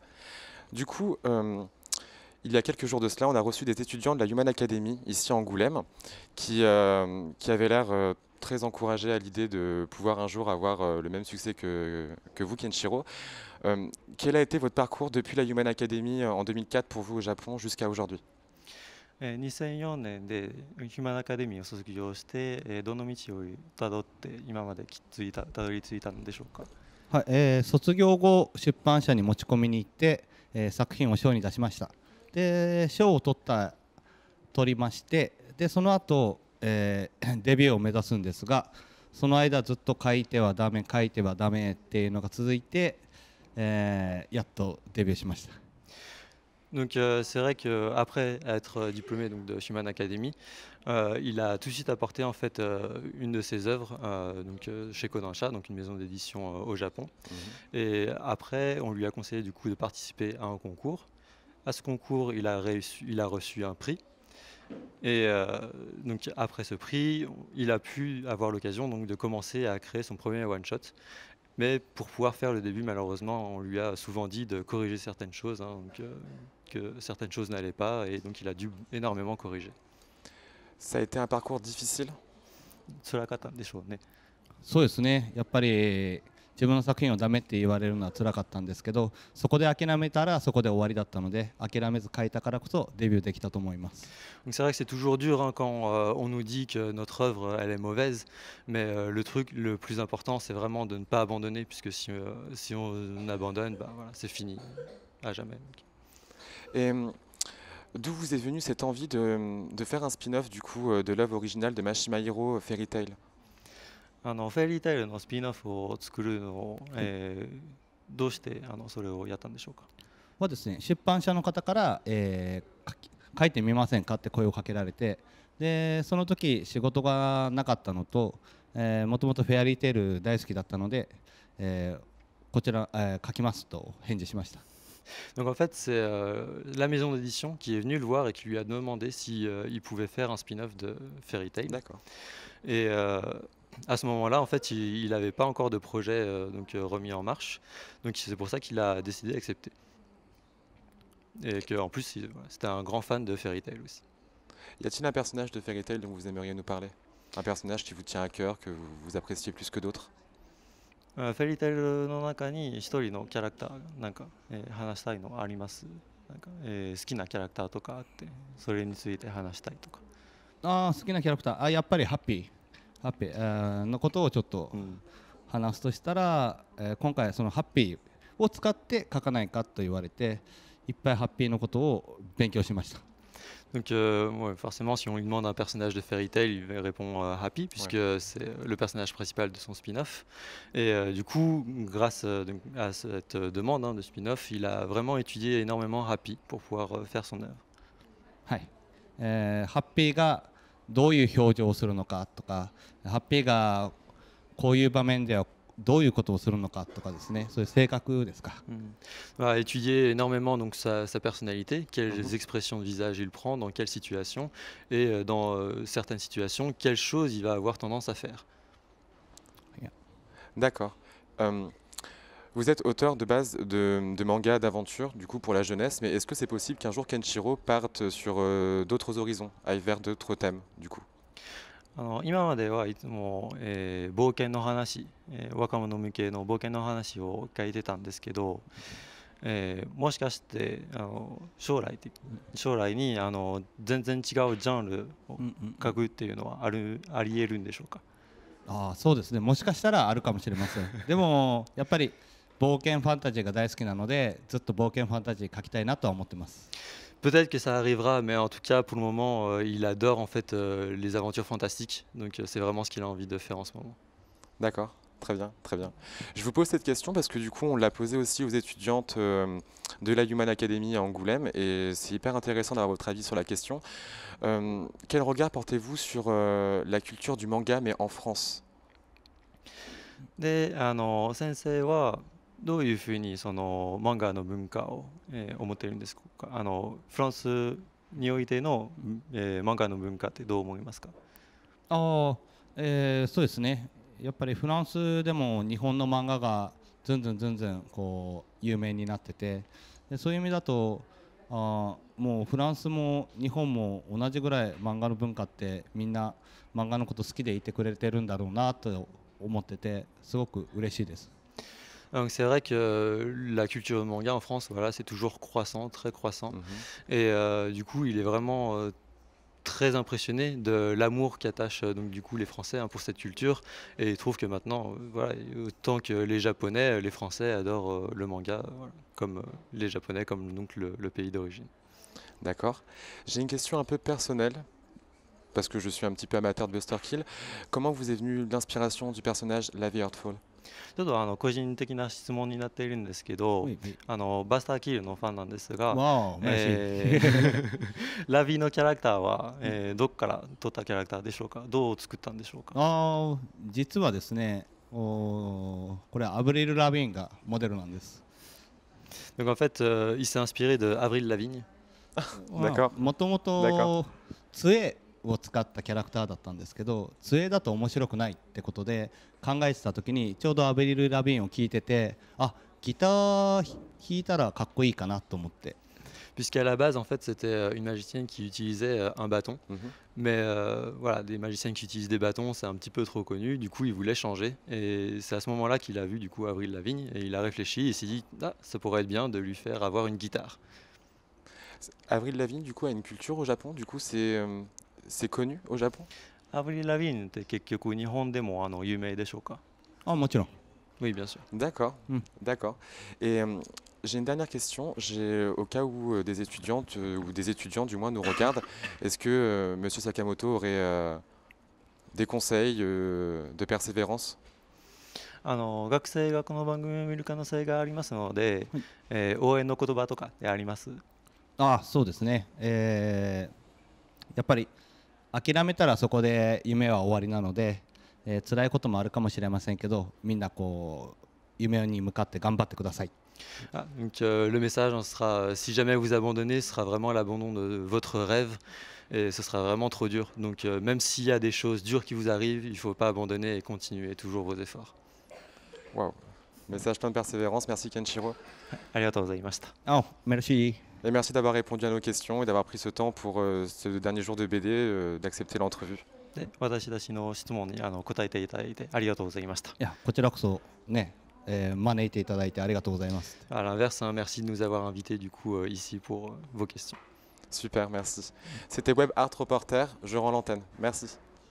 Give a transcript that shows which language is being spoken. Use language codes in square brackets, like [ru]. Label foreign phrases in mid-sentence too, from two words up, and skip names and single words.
[fr] Du coup, il y a quelques jours de cela, on a reçu des étudiants de la Human Academy ici à Angoulême qui avaient l'air très encouragés à l'idée de pouvoir un jour avoir le même succès que vous, Kenshiro. Quel a été votre parcours depuis la Human Academy en 2004 pour vous au Japon jusqu'à aujourd'hui? [ja] 2004 年でヒューマンアカデミーを卒業して、どの道をたどって今までたどり着いたのでしょうか。はい、卒業後出版社に持ち込みに行って、作品を賞に出しました。で賞を取りまして、でその後、デビューを目指すんですが、その間ずっと書いてはダメ書いてはダメっていうのが続いて、やっとデビューしました。 [fr] Donc c'est vrai qu'après être diplômé donc, de Human Academy, il a tout de suite apporté en fait une de ses œuvres donc, chez Kodansha, donc une maison d'édition au Japon. Et après, on lui a conseillé du coup de participer à un concours. À ce concours, il a reçu un prix. Et donc après ce prix, il a pu avoir l'occasion donc de commencer à créer son premier one-shot. Mais pour pouvoir faire le début, malheureusement, on lui a souvent dit de corriger certaines choses, hein, donc, que certaines choses n'allaient pas, et donc il a dû énormément corriger. Ça a été un parcours difficile? [ja] 辛かったんでしょうね。そうですね、やっぱり自分の作品をダメって言われるのは辛かったんですけど、そこで諦めたらそこで終わりだったので、諦めず書いたからこそデビューできたと思います。 [fr] Donc c'est vrai que c'est toujours dur hein, quand on nous dit que notre œuvre elle est mauvaise, mais le truc le plus important c'est vraiment de ne pas abandonner, puisque si on abandonne, bah, voilà, c'est fini à jamais. Et d'où vous est venue cette envie de faire un spin-off du coup de l'œuvre originale de Mashima Hiro, Fairy Tail? [ja] フェリータイルのスピンオフを作るのを、どうしてそれをやったんでしょうか。はですね、出版社の方から、書いてみませんかって声をかけられて、でその時仕事がなかったのと、もともとフェアリーテール大好きだったので、こちら、書きますと返事しました。 [fr] Donc en fait, c'est la maison d'édition qui est venue le voir et qui lui a demandé si il pouvait faire un spin-off de Fairy Tail. D'accord. Et à ce moment-là, en fait, il n'avait pas encore de projet donc, remis en marche. Donc c'est pour ça qu'il a décidé d'accepter. Et qu'en plus, c'était un grand fan de Fairy Tail aussi. Y a-t-il un personnage de Fairy Tail dont vous aimeriez nous parler? Un personnage qui vous tient à cœur, que vous appréciez plus que d'autres? [ja] フェリータイルの中に一人のキャラクターがなんか、話したいのあります？なんか、好きなキャラクターとかあって、それについて話したいとか。好きなキャラクター、やっぱりハッピーのことをちょっと話すとしたら、今回そのハッピーを使って書かないかと言われて、いっぱいハッピーのことを勉強しました。 [fr] Donc ouais, forcément, si on lui demande un personnage de Fairy Tail, il répond Happy, puisque ouais. C'est le personnage principal de son spin-off. Et du coup, grâce à cette demande hein, de spin-off, il a vraiment étudié énormément Happy pour pouvoir faire son œuvre. [ja] はい、ハッピーがどういう表情をするのかとか、ハッピーがこういう場面ではどういうことをするのかとかですね、そういう性格ですか。 [fr] A étudier énormément donc sa personnalité, quelles expressions de visage il prend, dans quelles situations, et dans certaines situations, quelles choses il va avoir tendance à faire. D'accord. Vous êtes auteur de base de mangas d'aventure, du coup pour la jeunesse, mais est-ce que c'est possible qu'un jour Kenshiro parte sur d'autres horizons, aille vers d'autres thèmes, du coup? [ja] 今まではいつも、冒険の話、若者向けの冒険の話を書いてたんですけど、もしかして将来に全然違うジャンルを書くっていうのはありえるんでしょうか。そうですね、もしかしたらあるかもしれません。でもやっぱり冒険ファンタジーが大好きなので、ずっと冒険ファンタジー書きたいなとは思ってます。 [fr] Peut-être que ça arrivera, mais en tout cas, pour le moment, il adore en fait les aventures fantastiques. Donc c'est vraiment ce qu'il a envie de faire en ce moment. D'accord. Très bien, très bien. Je vous pose cette question parce que du coup, on l'a posée aussi aux étudiantes de la Human Academy à Angoulême et c'est hyper intéressant d'avoir votre avis sur la question. Quel regard portez-vous sur la culture du manga, mais en France? [ja] で、先生はどういうふうにその漫画の文化を、思っているんですか？フランスにおいての、漫画の文化ってどう思いますか？ああ、そうですね。やっぱりフランスでも日本の漫画がずんずんずんずんこう有名になってて、でそういう意味だともうフランスも日本も同じぐらい漫画の文化ってみんな漫画のこと好きでいてくれてるんだろうなと思っててすごく嬉しいです。 [fr] Donc c'est vrai que la culture manga en France, voilà, c'est toujours croissant, très croissant. Mhm. Et du coup, il est vraiment très impressionné de l'amour qu'attachent donc du coup les Français, hein, pour cette culture. Et il trouve que maintenant, voilà, autant que les Japonais, les Français adorent le manga, voilà, comme les Japonais, comme donc le pays d'origine. D'accord. J'ai une question un peu personnelle parce que je suis un petit peu amateur de Buster Kill. Comment vous est venue l'inspiration du personnage Lavi Heartfall? [ja] ちょっと個人的な質問になっているんですけど、はいはい、バスターキルのファンなんですが、わあ、えラビのキャラクターは、どっから取ったキャラクターでしょうか？どう作ったんでしょうか？実はですね、これアブリル・ラビーンがモデルなんです。 [fr] Donc en fait, il s'est inspiré de Avril Lavigne. D'accord. [ja] もともと杖を使ったキャラクターだったんですけど、杖だと面白くないってことで考えてた時にちょうどアブリル・ラビーンを聴いてて、ギター弾いたらかっこいいかなと思って。 [fr] Puisqu'à la base, en fait, c'était une magicienne qui utilisait un bâton. Mhm. Mais voilà, des magiciennes qui utilisent des bâtons, c'est un petit peu trop connu. Du coup, il voulait changer. Et c'est à ce moment-là qu'il a vu du coup Avril Lavigne. Et il a réfléchi et s'est dit, ah, ça pourrait être bien de lui faire avoir une guitare. Avril Lavigne, du coup, a une culture au Japon. Du coup, c'est connu au Japon? [ja] Avril Lavigne って結局日本でも有名でしょうか？もちろん。 [fr] Oui, bien sûr. D'accord, Mm. d'accord. Et j'ai une dernière question. Au cas où des étudiantes ou des étudiants du moins nous regardent, est-ce que Monsieur Sakamoto aurait des conseils de persévérance? [ja] 学生がこの番組を見る可能性がありますので、応援の言葉とかってあります？そうですね、やっぱり諦めたらそこで夢は終わりなので、辛いこともあるかもしれませんけど、みんなこう夢に向かって頑張ってください。 [fr] Donc le message sera, si jamais vous abandonnez, ce sera vraiment l'abandon de votre rêve et ce sera vraiment trop dur. Donc même s'il y a des choses dures qui vous arrivent, il ne faut pas abandonner et continuer toujours vos efforts. Waouh, message plein de persévérance. Merci Kenshiro. [ja] ありがとうございました。 [fr] メルシー。 Et merci d'avoir répondu à nos questions et d'avoir pris ce temps pour ce dernier jour de BD, d'accepter l'entrevue. [ja] で、私たちの質問に答えていただいてありがとうございました。いや、こちらこそね、招いていただいてありがとうございます。 [fr] À l'inverse, hein, merci de nous avoir invités du coup ici pour vos questions. Super, merci. C'était Web Art Reporter. Je rends l'antenne. Merci.